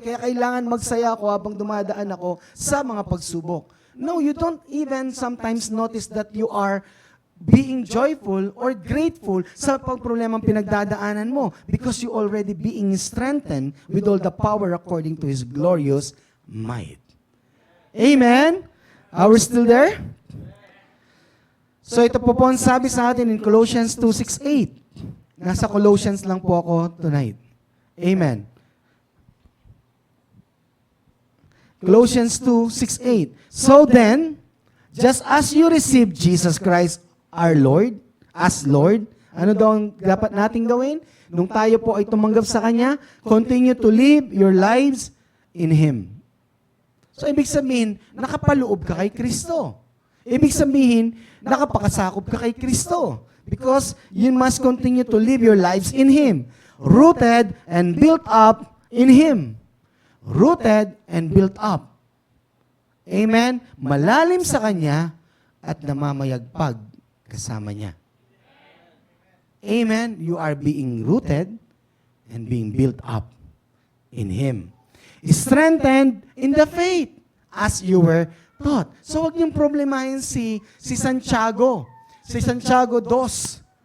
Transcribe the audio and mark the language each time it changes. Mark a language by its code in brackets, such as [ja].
[tl] Kaya kailangan magsaya ako habang dumadaan ako sa mga pagsubok. [en] No, you don't even sometimes notice that you are being joyful or grateful [tl] sa pagproblemang pinagdadaanan mo [en] because you already being strengthened with all the power according to His glorious might. Amen? Are we still there? [tl] So ito po ang sabi sa atin in Colossians 2:6-8. Nasa Colossians lang po ako tonight. Amen. Colossians 2:6-8. [en] So then, just as you received Jesus Christ our Lord, as Lord, [tl] ano daw ang dapat nating gawin? Nung tayo po ay tumanggap sa Kanya, [en] continue to live your lives in Him. [tl] So, ibig sabihin, nakapaloob ka kay Kristo. Ibig sabihin, nakapakasakop ka kay Kristo. [en] Because you must continue to live your lives in Him. Rooted and built up in Him. Rooted and built up. Amen? [tl] Malalim sa Kanya at namamayagpag kasama niya. Amen? [en] You are being rooted and being built up in Him. Strengthened in the faith as you were taught. [tl] So, wag niyong problemahin si Santiago. Si Santiago 2.